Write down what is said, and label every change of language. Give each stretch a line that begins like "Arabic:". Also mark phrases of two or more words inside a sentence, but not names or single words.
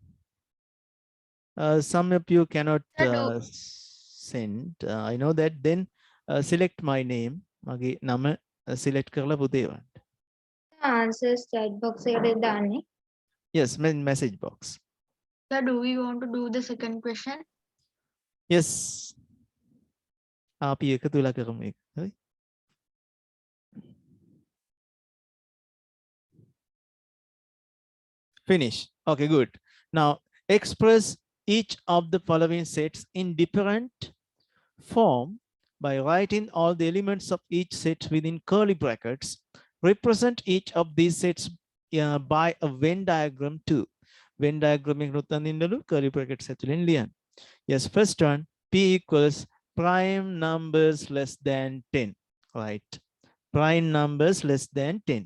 English: Some of you cannot send. I know that. Then select my name.
Sinhala: මගේ නම select කරලා පුතේ වන්න.
English: answers chat box
Sinhala: එකට දාන්නේ.
English: Yes, message box. Sir, do we want to do the second question? Yes.
Sinhala: අපි එකතු වෙලා කරමු ඒක. හරි.
English: Finish. Okay, good. Now express each of the following sets in different form by writing all the elements of each set within curly brackets. Represent each of these sets by a Venn diagram too. Venn diagram curly brackets
Sinhala: ඇතුලෙන් ලියන්න.
English: Yes, first one, P equals prime numbers less than 10. Right. Prime numbers less than 10.